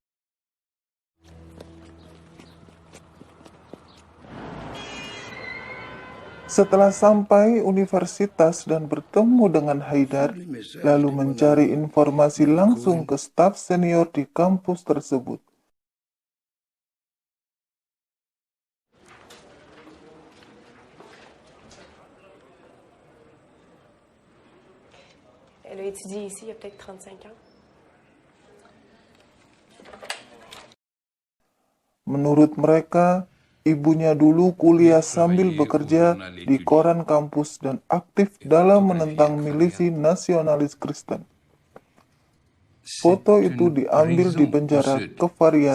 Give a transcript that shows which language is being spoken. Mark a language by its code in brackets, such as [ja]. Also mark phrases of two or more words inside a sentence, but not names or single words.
[id] Setelah sampai universitas dan bertemu dengan Haidar, lalu mencari informasi langsung ke staf senior di kampus tersebut. [fr] Elle a étudié ici il y a peut-être 35 ans. [id] Menurut mereka, ibunya dulu kuliah sambil bekerja di koran kampus dan aktif dalam menentang milisi nasionalis Kristen. Foto itu diambil di penjara Kefariyat.